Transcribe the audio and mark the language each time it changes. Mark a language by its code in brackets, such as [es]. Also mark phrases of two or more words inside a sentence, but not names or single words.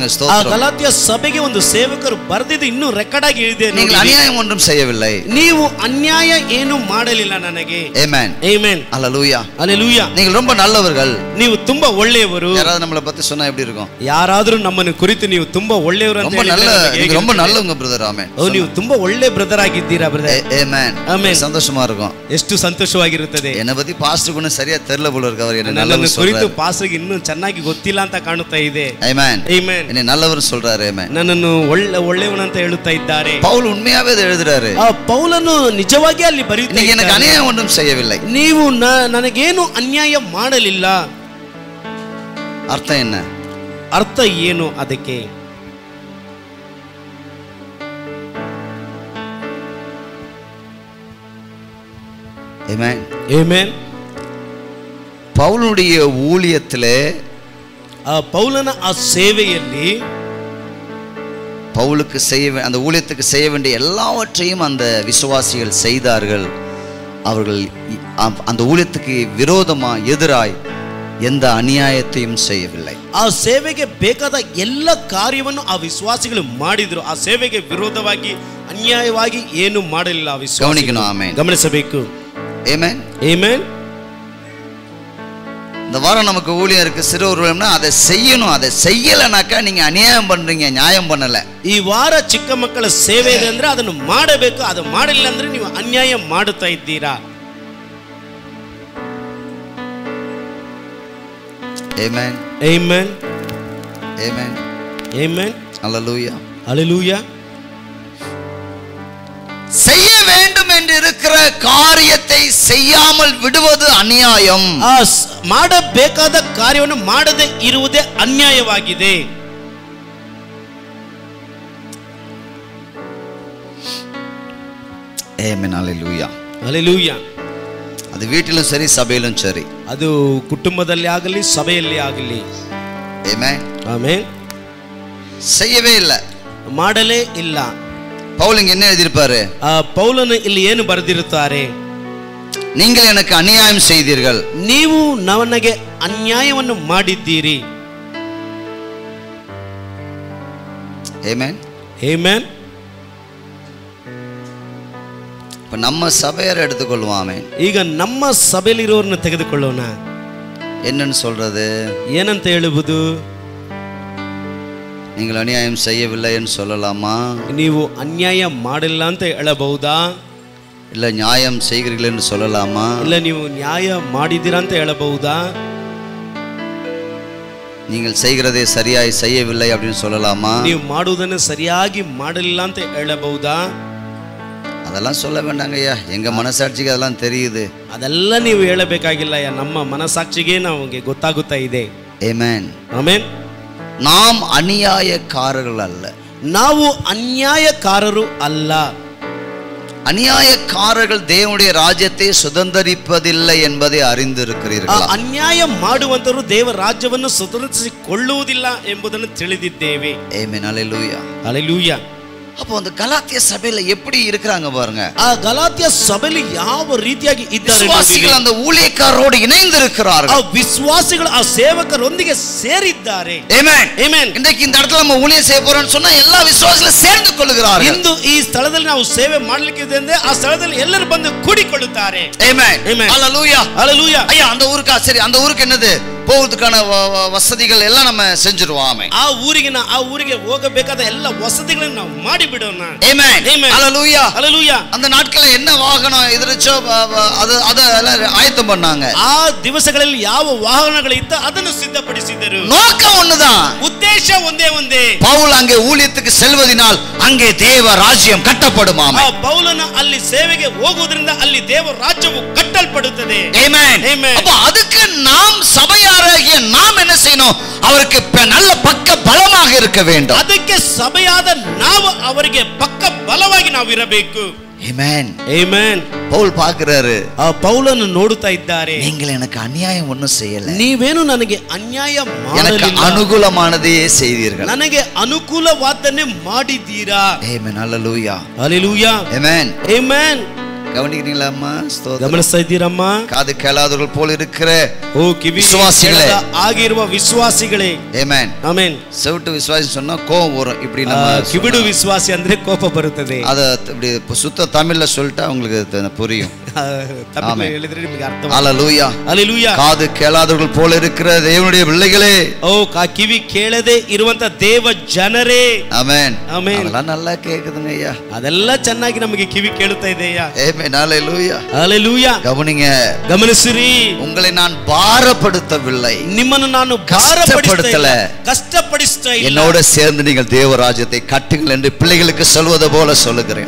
[ta] ஸ்தோத்திரம். [kn] ಗಲಾತ್ಯ ಸಭೆಗೆ ಒಂದು ಸೇವಕರು ಬರೆದಿದ್ದು ಇನ್ನೂ ರೆಕಾರ್ಡ್ ಆಗಿ ಇದೆ. [ta] நீங்கள் அநியாயம் ஒன்றும் செய்யவில்லை, [kn] ನೀವು ಅನ್ಯಾಯ ಏನು ಮಾಡಲಿಲ್ಲ ನನಗೆ. [ta] ஆமென், [kn] ಆಮೆನ್, [ta] ஹல்லேலூயா, [kn] ಹಲ್ಲೇಲೂಯಾ. [ta] நீங்கள் ரொம்ப நல்லவர்கள். [kn] ನೀವು ತುಂಬಾ ಒಳ್ಳೆಯವರು. [ta] யாராவது நம்மளை பத்தி சொன்னா எப்படி இருக்கும்? [kn] ಯಾರಾದರೂ ನಮ್ಮನ್ನು ಕುರಿತು ನೀವು ತುಂಬಾ ಒಳ್ಳೆಯವರು ಅಂತ [ta] ரொம்ப நல்ல, நீங்க ரொம்ப நல்லவங்க பிரதர். ஆமென், [kn] ನೀವು ತುಂಬಾ ಒಳ್ಳೆ ಬ್ರದರ್ ಆಗಿದ್ದೀರಾ ಬ್ರದರ್. [ta] ஆமென், ஆமென். சந்தோஷமா இருக்கும். [kn] ಎಷ್ಟು ಸಂತೋಷವಾಗಿರುತ್ತದೆ. [ta] என்னை பத்தி பாஸ்டருக்கு ஒன்றும் சரியா தெரியல போல இருக்கு. அவர் என்ன [kn] ನನ್ನನ್ನು [ta] நல்லவர் [kn] ಕುರಿತು [ta] சொல்றாரு. [kn] ಪಾಸ್ಟರ್ಗೆ ಇನ್ನೂ ಚೆನ್ನಾಗಿ ಗೊತ್ತಿಲ್ಲ ಅಂತ ಕಾಣುತ್ತಾ ಇದೆ. [ta] ஆமென், [kn] ಆಮೆನ್. [ta] என்னை நல்லவர் சொல்றாரு. ஆமென், [kn] ನನ್ನನ್ನು ಒಳ್ಳೆಯವನಂತ ಹೇಳುತ್ತಾ ಇದ್ದಾರೆ. [ta] பவுல் உண்மையாவே இதை எழுதுறாரு. [kn] ಪೌಲನು ನಿಜವಾಗಿ ಅಲ್ಲಿ ಬರೀತಾ [ta] நீங்க எனக்கு அநியாயம் ஒன்றும் செய்யவில்லை. [kn] ನೀವು ನನಗೇನು ಅನ್ಯಾಯ ಮಾಡಲಿಲ್ಲ. [ta] அர்த்தம் என்ன? [kn] ಅರ್ಥ ಏನು ಅದಕ್ಕೆ? [ta] ஆமென், [kn] ಆಮೆನ್. [ta] பவுலுடைய ஊழியத்திலே, [kn] ಪೌಲನ ಆ ಸೇವೆಯಲ್ಲಿ [ta] பவுலுக்கு அந்த ஊழியத்துக்கு செய்ய வேண்டிய எல்லாவற்றையும் அந்த விசுவாசிகள் செய்தார்கள். அவர்கள் அந்த ஊழியத்துக்கு விரோதமா எதிராய் எந்த அநியாயத்தையும் செய்யவில்லை. [kn] ಆ ಸೇವೆಗೆ ಬೇಕಾದ ಎಲ್ಲ ಕಾರ್ಯವನ್ನು ಆ ವಿಶ್ವಾಸಿಗಳು ಮಾಡಿದ್ರು. ಆ ಸೇವೆಗೆ ವಿರೋಧವಾಗಿ ಅನ್ಯಾಯವಾಗಿ ಏನು ಮಾಡಲಿಲ್ಲ ಆ ವಿಶ್ವಾಸಿಗಳು. ಗಮನಿಸணும். ಆಮೆನ್. ಗಮನಿಸಬೇಕು. [ta] ஆமென். [kn] ಆಮೆನ್. [ta] இந்த வாரம் நமக்கு ஊழியம் இருக்கு, சிறு ஊழியம்னா அதை செய்யணும். அதை செய்யலைனாக்கா நீங்க அநியாயம் பண்றீங்க, நியாயம் பண்ணல. [kn] ಈ ವಾರ ಚಿಕ್ಕ ಮಕ್ಕಳ ಸೇವೆ ಇದೆ ಅಂದ್ರೆ ಅದನ್ನು ಮಾಡಬೇಕು. ಅದು ಮಾಡಿಲ್ಲ ಅಂದ್ರೆ ನೀವು ಅನ್ಯಾಯ ಮಾಡುತ್ತಾ ಇದ್ದೀರಾ. Amen. Amen. Amen. Amen. Hallelujah. Hallelujah. [ta] செய்ய வேண்டும் என்று இருக்கிற காரியத்தை செய்யாமல் விடுவது அநியாயம். [kn] ಮಾಡಬೇಕಾದ ಕಾರ್ಯವನ್ನು ಮಾಡದೆ ಇರುವುದೇ ಅನ್ಯಾಯವಾಗಿದೆ. Amen. Hallelujah. Hallelujah. [ta] அது வீட்டிலும் சரி, சபையிலும் சரி. [kn] ಅದು ಕುಟುಂಬದಲ್ಲಿ ಆಗಲಿ ಸಭೆಯಲ್ಲಿ ಆಗಲಿ. Amen. ಆಮೆನ್. [ta] செய்யவே இல்ல, [kn] ಮಾಡಲೇ ಇಲ್ಲ. [ta] பவுல் இங்க என்ன எழுதியிருப்பாரு? [kn] ಪೌಲನು ಇಲ್ಲಿ ಏನು ಬರೆದಿರುತ್ತಾರೆ? [ta] நீங்கள் எனக்கு அநியாயம் செய்தீர்கள், [kn] ನೀವು ನನಗೆ ಅನ್ಯಾಯವನ್ನು ಮಾಡಿದ್ದೀರಿ. Amen. Amen. [ta] இப்ப நம்ம சபையாரை எடுத்துக்கொள்வோம். ஆமென். [kn] ಈಗ ನಮ್ಮ ಸಭೆಯಲ್ಲಿರೋರನ್ನ ತೆಗೆದುಕೊಳ್ಳೋಣ. [ta] என்னன்னு சொல்றது? [kn] ಏನಂತ ಹೇಳುವುದು? [ta] நீங்கள் அநியாயம் செய்யவில்லை என்று சொல்லலாமா? [kn] ನೀವು ಅನ್ಯಾಯ ಮಾಡಿಲ್ಲ ಅಂತ ಹೇಳಬಹುದಾ? [ta] இல்ல நியாயம் செய்கிறீர்கள் என்று சொல்லலாமா? [kn] ಇಲ್ಲ ನೀವು ನ್ಯಾಯ ಮಾಡಿದ್ದೀರಾ ಅಂತ ಹೇಳಬಹುದಾ? [ta] நீங்கள் செய்கிறதை சரியாய் செய்யவில்லை அப்படின்னு சொல்லலாமா? [kn] ನೀವು ಮಾಡುವುದನ್ನು ಸರಿಯಾಗಿ ಮಾಡಲಿಲ್ಲ ಅಂತ ಹೇಳಬಹುದಾ? [ta] அதெல்லாம் சொல்ல வேண்டாங்க ஐயா, எங்க மனசாட்சிக்கு அதெல்லாம் தெரியுது. [kn] ಅದೆಲ್ಲ ನೀವು ಹೇಳಬೇಕಾಗಿಲ್ಲ. ನಮ್ಮ ಮನಸಾಕ್ಷಿಗೆ ನಮಗೆ ಗೊತ್ತಾಗುತ್ತಾ ಇದೆ. Amen. ಆಮೆನ್. [ta] நாம் அநியாயக்காரர்கள் அல்ல. [kn] ನಾವು ಅನ್ಯಾಯಕಾರರು ಅಲ್ಲ. [ta] அநியாயக்காரர்கள் தேவனுடைய ராஜ்யத்தை சுதந்தரிப்பதில்லை என்பதை அறிந்திருக்கிறீர்கள். [kn] ಅನ್ಯಾಯ ಮಾಡುವಂತರು ದೇವರ ರಾಜ್ಯವನ್ನು ಸ್ವತಂತ್ರಿಸಿಕೊಳ್ಳುವುದಿಲ್ಲ ಎಂಬುದನ್ನು ತಿಳಿದಿದ್ದೇವೆ. Amen. Hallelujah. Hallelujah. [ta] அப்போ அந்த கலாத்திய சபையில எப்படி இருக்கிறாங்க பாருங்க. [kn] ಆ ಗಲಾತ್ಯ ಸಭೆಯಲ್ಲಿ ಯಾವ ರೀತಿಯಾಗಿ ಇದ್ದಾರೆ? [ta] ವಿಶ್ವಾಸಿಗಳು அந்த ஊழியக்காரரோடு இணைந்து இருக்கிறார்கள். [kn] ಆ ವಿಶ್ವಾಸಿಗಳು ಆ ಸೇವಕರೊಂದಿಗೆ ಸೇರಿದ್ದಾರೆ. Amen. Amen. [ta] இன்னைக்கு இந்த இடத்துல நம்ம ஊழியம் செய்ய போறோம்னு சொன்னா எல்லா விசுவாசிகளும் சேர்ந்து கொள்கிறார்கள். [kn] ಇಂದು ಈ ಸ್ಥಳದಲ್ಲಿ ನಾವು ಸೇವೆ ಮಾಡಲಿಕ್ಕೆ ಇದೆ ಅಂದ್ರೆ ಆ ಸ್ಥಳದಲ್ಲಿ ಎಲ್ಲರೂ ಬಂದು ಕೂಡಿಕೊಳ್ಳುತ್ತಾರೆ. Amen. Amen. Hallelujah. Hallelujah. [ta] ஐயா அந்த ஊருக்கு சரி, அந்த ஊருக்கு என்னது போகிறதுக்கான வசதிகள் எல்லாம் நம்ம செஞ்சிருவோம். [kn] ಆ ಊರಿಗೆ ಹೋಗಬೇಕಾದ ಎಲ್ಲ ವಸತಿಗಳನ್ನು ನಾವು ಮಾಡಿ ಬಿಡೋಣ. Amen. Amen. Hallelujah. Hallelujah. [ta] அந்த நாட்கள்ல என்ன வாகனம் எதிரச்சோ அது எல்லாம் ஆயத்தம் பண்ணாங்க. [kn] ಆ ದಿವಸಗಳಲ್ಲಿ ಯಾವ ವಾಹನಗಳು ಇತ್ತ ಅದನ್ನು ಸಿದ್ಧಪಡಿಸಿದರು. [ta] நோக்கம் ஒண்ணுதான், [kn] ಉದ್ದೇಶ ಒಂದೇ. [ta] பவுல் அங்கே ஊழியத்துக்கு செல்வதினால் அங்கே தேவ ராஜ்யம் கட்டப்படுமாம். [kn] ಪೌಲನ ಅಲ್ಲಿ ಸೇವೆಗೆ ಹೋಗುವುದರಿಂದ ಅಲ್ಲಿ ದೇವ ರಾಜ್ಯವು ಕಟ್ಟಲ್ಪಡುತ್ತದೆ. Amen. Amen. [ta] அப்ப அதுக்கு நாம் சபையாராகிய நாம் என்ன செய்யணும்? அவருக்கு நல்ல பக்க பலமாக இருக்க வேண்டும். [kn] ಅದಕ್ಕೆ ಸಭೆಯಾದ ನಾವು ಅವರಿಗೆ ಪಕ್ಕ ಬಲವಾಗಿ ನಾವು ಇರಬೇಕು. Amen. Amen. [ta] பவுல் பார்க்கிறாரு, [kn] ಪೌಲನು ನೋಡುತ್ತಾ ಇದ್ದಾರೆ. [ta] நீங்கள் எனக்கு அநியாயம் ஒன்றும் செய்யல, [kn] ನೀವೇನು ನನಗೆ ಅನ್ಯಾಯ [ta] எனக்கு [kn] ಮಾಡಲಿಲ್ಲ, [ta] அனுகூலமானதையே செய்தீர்கள், [kn] ನನಗೆ ಅನುಕೂಲವಾದನ್ನೇ ಮಾಡಿದ್ದೀರಾ. Amen. Hallelujah. Hallelujah. Amen. Amen. [ta] கவனிக்கிறீங்களா அம்மா? [kn] ಗಮನಿಸ್ತಾ ಇದ್ದೀರಮ್ಮ? [ta] காது கேளாதவர்கள் போல இருக்கிற [kn] ಓ ಕಿವಿ [ta] விசுவாசிகளே, [kn] ಆಗಿರುವ ವಿಶ್ವಾಸಿಗಳೇ. Amen. ಆಮೆನ್. [ta] செவிட்டு விசுவாசி சொன்னா கோபம் வரும். இப்படி நம்ம [kn] ಕಿವಿಡು ವಿಶ್ವಾಸಿ ಅಂದ್ರೆ ಕೋಪ ಬರುತ್ತದೆ. [ta] அத இப்படி சுத்த தமிழ்ல சொல்லிட்டா உங்களுக்கு புரியும். [kn] ತಮಿಳು ಹೇಳಿದ್ರೆ ನಿಮಗೆ ಅರ್ಥ. Hallelujah. Hallelujah. [ta] காது கேளாதவர்கள் போல இருக்கிற தேவனுடைய பிள்ளைகளே, [kn] ಓ ಕಿವಿ ಕೇಳದೆ ಇರುವಂತ ದೇವ ಜನರೇ. Amen. Amen. [ta] அதெல்லாம் நல்லா கேக்குதுங்க ஐயா. [kn] ಅದೆಲ್ಲ ಚೆನ್ನಾಗಿ ನಮಗೆ ಕಿವಿ ಕೇಳುತ್ತಾ ಇದೆಯಾ? Amen. Hallelujah. Hallelujah. [ta] கவனிங்க, [kn] ಗಮನಿಸಿರಿ. [ta] உங்களை நான் பாரப்படுத்தவில்லை, [kn] ನಿಮ್ಮನ್ನು ನಾನು [ta] கஷ்டப்படுத்தல, [kn] ಕಷ್ಟಪಡಿಸ್ತಾ ಇಲ್ಲ. [ta] என்னோட சேர்ந்து நீங்கள் தேவராஜ்யத்தை கட்டுங்கள் என்று பிள்ளைகளுக்கு சொல்வது போல சொல்லுகிறேன்.